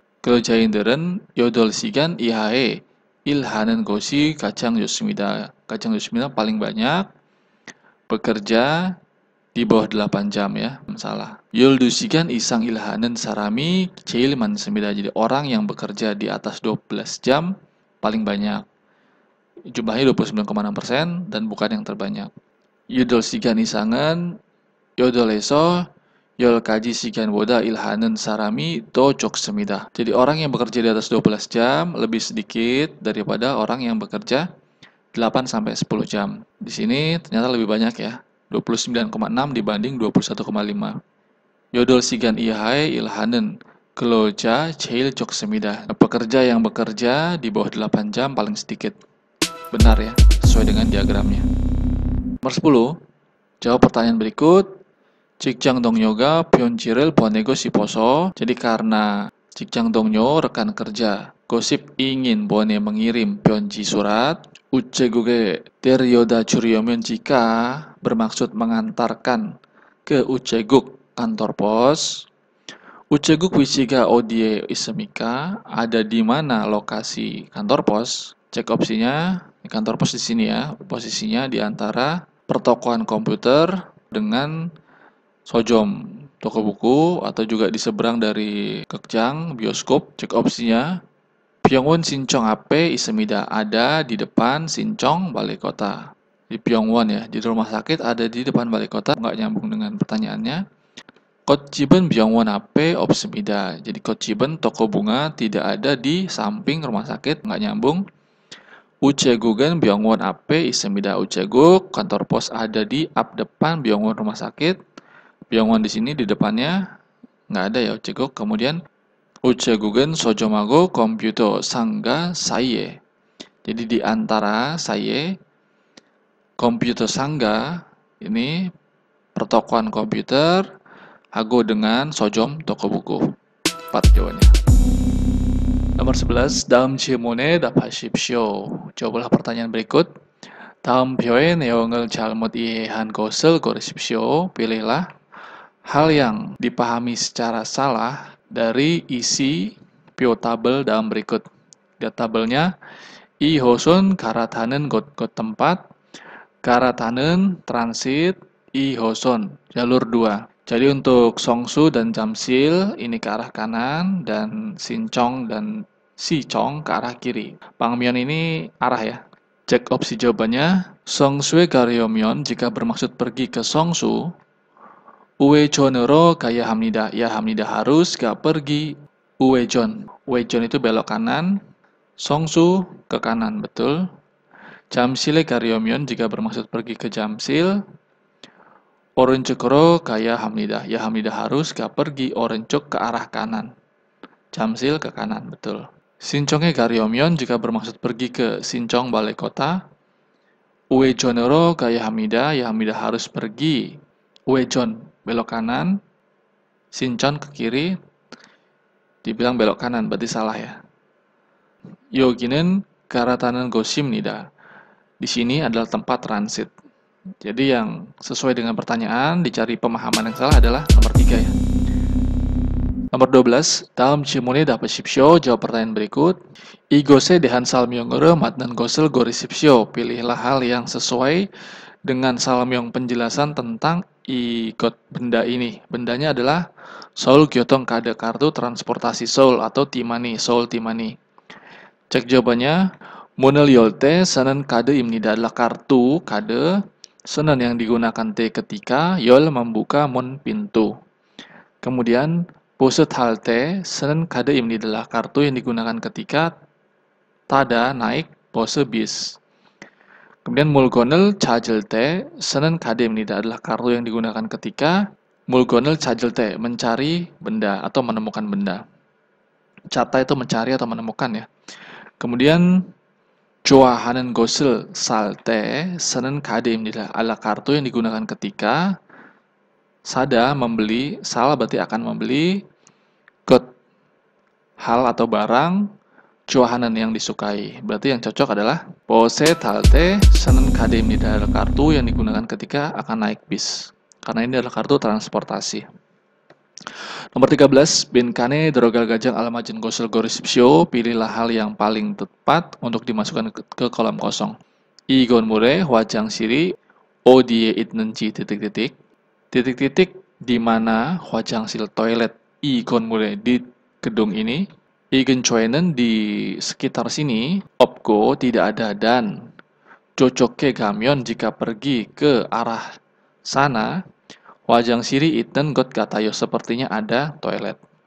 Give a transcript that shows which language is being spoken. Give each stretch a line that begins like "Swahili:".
Korean: 근로자인들은 8시간 이하에 일하는 것이 가장 좋습니다. 가장 좋습니다
Indonesian: paling banyak bekerja di bawah 8 jam ya, salah.
Korean: 12시간 이상 일하는 사람이 제일 많습니다.
Indonesian: Jadi orang yang bekerja di atas 12 jam paling banyak. Jumlahnya 29,6% dan bukan yang terbanyak.
Korean: 8시간 이상은 8에서 10가지시간보다 일하는 사람이 더 적습니다.
Indonesian: Jadi orang yang bekerja di atas 12 jam lebih sedikit daripada orang yang bekerja 8 sampai 10 jam. Di sini ternyata lebih banyak ya. 29,6 dibanding 21,5.
Korean: 8시간 이하의 일하는 근로자 제일 적습니다.
Indonesian: Pekerja yang bekerja di bawah 8 jam paling sedikit. Benar ya, sesuai dengan diagramnya. Nomor 10. Jawab pertanyaan berikut.
Korean: 직장 동료가 편지를 보내고 싶어서.
Indonesian: Jadi karena 직장 동료 rekan kerja gosip ingin mengirim 편지 surat.
Korean: 우체국에 데려다 주려면
Indonesian: jika bermaksud mengantarkan ke 우체국 kantor pos.
Korean: 우체국 위치가 어디에 있습니까?
Indonesian: Ada di mana lokasi kantor pos? Cek opsinya. Kantor pos di sini ya. Posisinya di antara pertokoan komputer dengan Sojom, toko buku, atau juga di seberang dari Kekjang, bioskop. Cek opsinya.
Korean: Pyeongwon Sinchong 앞에 있습니다.
Indonesian: Ada di depan Sinchong, balai kota. Di Pyeongwon ya, di rumah sakit ada di depan balai kota. Nggak nyambung dengan pertanyaannya.
Korean: 꽃집은 병원 앞에 없습니다.
Indonesian: Jadi 꽃집은 toko bunga tidak ada di samping rumah sakit. Nggak nyambung.
Korean: 우체국은 병원 앞에 있습니다.
Indonesian: 우체국, kantor pos ada di depan Pyeongwon rumah sakit. Pyeongwon di sini di depannya nggak ada ya 우체국.
Korean: Kemudian 우체국은 서점하고 컴퓨터 상가 사이에.
Indonesian: Jadi di antara 사이에 komputer sangga ini pertokoan komputer hago dengan sojom toko buku. 4 jawabannya. Nomor 11.
Korean: 다음 질문에 답하십시오.
Indonesian: Jawablah pertanyaan berikut.
Korean: 다음 표의 내용을 잘못 이해한 것을 고르십시오.
Indonesian: Pilihlah hal yang dipahami secara salah dari isi 표 tabel dalam berikut. Lihat tabelnya.
Korean: 이 호선 갈아타는 곳 tempat. 갈아타는 transit.
Indonesian: 이 호선 jalur 2. Jadi untuk Songsu dan Jamsil ini ke arah kanan dan Sinchong dan Sichong ke arah kiri. Pangmyeon ini arah ya. Cek opsi jawabannya.
Korean: Songsu에 가려면
Indonesian: jika bermaksud pergi ke Songsu.
Korean: 우회전으로 가야 합니다.
Indonesian: Ya 합니다. Harus gak pergi 우회전. 우회전 itu belok kanan. Songsu ke kanan, betul.
Korean: 잠실에 가려면
Indonesian: jika bermaksud pergi ke Jamsil.
Korean: 오른쪽으로 가야 합니다.
Indonesian: Ya 합니다. Harus gak pergi orenjuk ke arah kanan. Jamsil ke kanan, betul.
Korean: 신청에 가려면
Indonesian: jika bermaksud pergi ke Sinchong balai kota.
Korean: 우회전으로 가야 합니다.
Indonesian: Ya 합니다. Harus pergi 우회전 belok kanan. Sinchon ke kiri. Dibilang belok kanan, berarti salah ya.
Korean: 여기는 갈아타는 곳입니다.
Indonesian: Di sini adalah tempat transit. Jadi yang sesuai dengan pertanyaan, dicari pemahaman yang salah adalah nomor 3 ya. Nomor 12.
Korean: 다음 질문에 답하십시오.
Indonesian: Jawab pertanyaan berikut.
Korean: 이곳에 대한 설명으로 맞는 것을 고르십시오.
Indonesian: Pilihlah hal yang sesuai dengan 설명 penjelasan tentang igot benda ini. Bendanya adalah Seoul Gyeotong-kade, kartu transportasi Seoul atau T-money, Seoul T-money. Cek jawabannya.
Korean: 문을 열 때 쓰는 카드입니다.
Indonesian: adalah kartu kade. Senen yang digunakan T ketika 열 membuka mun pintu.
Korean: Kemudian 보스 탈 때 쓰는 카드입니다.
Indonesian: adalah kartu yang digunakan ketika tada naik 보스 bis.
Korean: Kemudian 물건을 찾을 때 쓰는 카드입니다.
Indonesian: adalah kartu yang digunakan ketika
Korean: 물건을 찾을 때
Indonesian: mencari benda atau menemukan benda. Cata itu mencari atau menemukan ya.
Korean: Kemudian 좋아하는 것을 살 때 쓰는 카드입니다.
Indonesian: adalah kartu yang digunakan ketika sada membeli, sal berarti akan membeli, 것 hal atau barang, 좋아하는 yang disukai. Berarti yang cocok adalah
Korean: 보세 탈 때 쓰는 카드입니다.
Indonesian: adalah kartu yang digunakan ketika akan naik bis. Karena ini adalah kartu transportasi.
Korean: Nomor 13, 빈칸에 들어갈 가장 알맞은 것을 고르십시오.
Indonesian: Pilihlah hal yang paling tepat untuk dimasukkan ke kolom kosong.
Korean: 이 건물의 화장실이 어디에 있는지 ...
Indonesian: titik-titik di mana 화장실 toilet 이 건물에 di gedung ini
Korean: 이 근처에는
Indonesian: di sekitar sini 없고 tidak ada dan cocoknya gameon jika pergi ke arah sana
Korean: 화장실이 있는 것 같아요
Indonesian: sepertinya ada toilet.